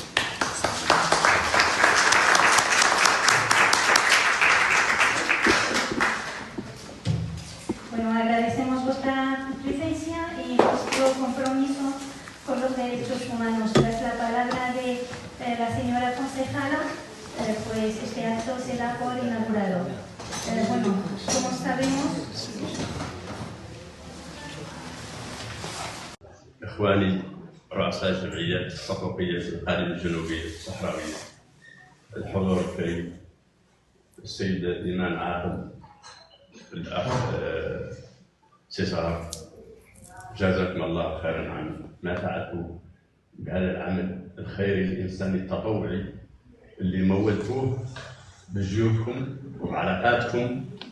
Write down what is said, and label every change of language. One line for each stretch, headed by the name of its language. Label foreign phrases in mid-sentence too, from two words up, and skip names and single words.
Spanish: Bueno, agradecemos vuestra presencia y vuestro compromiso con los derechos humanos. Tras la palabra de la señora concejala, pues este acto se da por inaugurado. Bueno, como sabemos...
Arabic: إخواني رؤساء الجمعيات الحقوقية في القليم الجنوبي الصحراوية، الحضور الكريم، السيد إيمان عاقل، الأخ سيسار، جزاكم الله خيرا عن ما فعلتوا بهذا العمل الخيري الإنساني التطوعي اللي مولتوه بجهودكم وعلاقاتكم